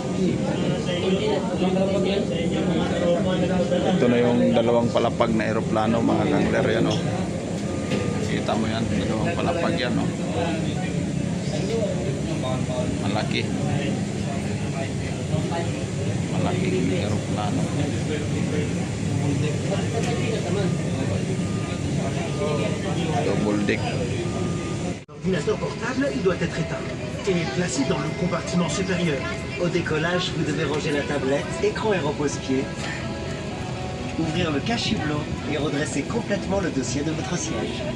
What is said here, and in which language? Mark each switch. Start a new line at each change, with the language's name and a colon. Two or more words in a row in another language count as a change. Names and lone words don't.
Filipino: Ito na yung dalawang palapag na eroplano mga kaangler yan no. Kita mo yan, dalawang palapag yan no. Malaki. Malaking eroplano.
English: Double deck.
French: L'ordinateur portable, il doit être éteint et placé dans le compartiment supérieur. Au décollage, vous devez ranger la tablette, écran et repose-pied, ouvrir le cache-hublot et redresser complètement le dossier de votre siège.